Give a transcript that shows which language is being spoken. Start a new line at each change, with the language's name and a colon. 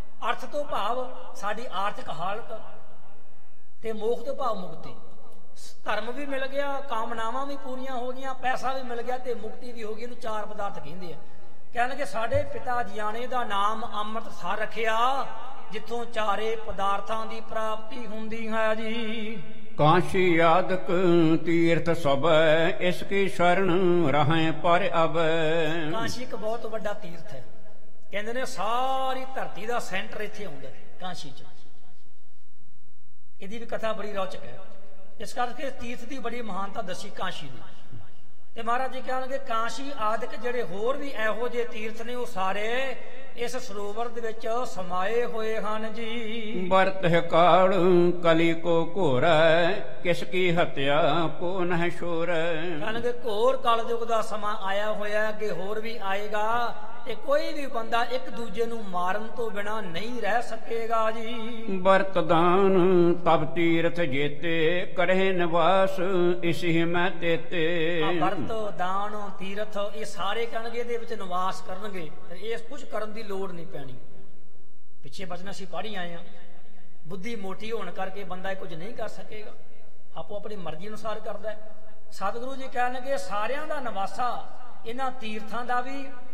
Punjabi: ਅਰਥ ਤੋਂ ਭਾਵ ਸਾਡੀ ਆਰਥਿਕ ਹਾਲਤ। ਤੇ ਮੋਖ ਤੋਂ ਭਾਵ ਮੁਕਤੀ। ਧਰਮ ਵੀ ਮਿਲ ਗਿਆ, ਕਾਮਨਾਵਾਂ ਵੀ ਪੂਰੀਆਂ ਹੋ ਗਈਆਂ, ਪੈਸਾ ਵੀ ਮਿਲ ਗਿਆ ਤੇ ਮੁਕਤੀ ਵੀ ਹੋ ਗਈ। ਇਹਨੂੰ 4 ਪਦਾਰਥ ਕਹਿੰਦੇ ਆ। ਕਹਿਣਗੇ ਸਾਡੇ ਪਿਤਾ ਜੀਆਂ ਨੇ ਇਹਦਾ ਨਾਮ ਅੰਮ੍ਰਿਤਸਰ ਰੱਖਿਆ, ਜਿੱਥੋਂ 4 ਪਦਾਰਥਾਂ ਦੀ ਪ੍ਰਾਪਤੀ ਹੁੰਦੀ ਹੈ ਜੀ।
Hindi: काशी यादक तीर्थ सब इसकी शरण रहें पर अब।
Punjabi: ਕਾਸ਼ੀ ਇੱਕ ਬਹੁਤ ਵੱਡਾ ਤੀਰਥ ਹੈ। ਕਹਿੰਦੇ ਨੇ ਸਾਰੀ ਧਰਤੀ ਦਾ ਸੈਂਟਰ ਇੱਥੇ ਆਉਂਦਾ ਕਾਸ਼ੀ 'ਚ। ਇਹਦੀ ਵੀ ਕਥਾ ਬੜੀ ਰੌਚਕ ਹੈ। ਇਸ ਕਰਕੇ ਤੀਰਥ ਦੀ ਬੜੀ ਮਹਾਨਤਾ ਦੱਸੀ ਕਾਸ਼ੀ ਦੀ। ਤੇ ਮਹਾਰਾਜ ਜੀ ਕਹਿਣਗੇ ਕਾਸ਼ੀ ਆਦਿਕ ਜਿਹੜੇ ਹੋਰ ਵੀ ਇਹੋ ਜਿਹੇ ਤੀਰਥ ਨੇ, ਉਹ ਸਾਰੇ ਇਸ ਸਰੋਵਰ ਦੇ ਵਿੱਚ ਸਮਾਏ ਹੋਏ ਹਨ ਜੀ।
Hindi: बरत है काल कली को घोर किसकी हत्या को न शोर।
Punjabi: ਕਹਿਣਗੇ ਘੋਰ ਕਲਯੁਗ ਦਾ ਸਮਾਂ ਆਇਆ ਹੋਇਆ, ਅੱਗੇ ਹੋਰ ਵੀ ਆਏਗਾ ਤੇ ਕੋਈ ਵੀ ਬੰਦਾ ਇੱਕ ਦੂਜੇ ਨੂੰ ਮਾਰਨ ਤੋਂ ਬਿਨਾ ਨਹੀਂ ਰਹਿ ਸਕੇਗਾ ਜੀ।
Hindi: बरत दान तब तीर्थ जेते करे निवास इसी में तेते।
Punjabi: ਵਰਤ, ਦਾਨ, ਤੀਰਥ ਇਹ ਸਾਰੇ ਕਹਿਣਗੇ ਇਹਦੇ ਵਿੱਚ ਨਿਵਾਸ ਕਰਨਗੇ। ਇਸ ਕੁਝ ਕਰਨ ਦੀ ਲੋੜ ਨਹੀਂ ਪੈਣੀ। ਪਿੱਛੇ ਬਚਨ ਅਸੀਂ ਪੜ੍ਹ ਹੀ ਆਏ ਹਾਂ। ਬੁੱਧੀ ਮੋਟੀ ਹੋਣ ਕਰਕੇ ਬੰਦਾ ਇਹ ਕੁਝ ਨਹੀਂ ਕਰ ਸਕੇਗਾ, ਆਪੋ ਆਪਣੀ ਮਰਜ਼ੀ ਅਨੁਸਾਰ ਕਰਦਾ ਹੈ। ਸਤਿਗੁਰੂ ਜੀ ਕਹਿਣ ਲੱਗੇ ਸਾਰਿਆਂ ਦਾ ਨਿਵਾਸਾ ਇਹਨਾਂ ਤੀਰਥਾਂ ਦਾ ਵੀ।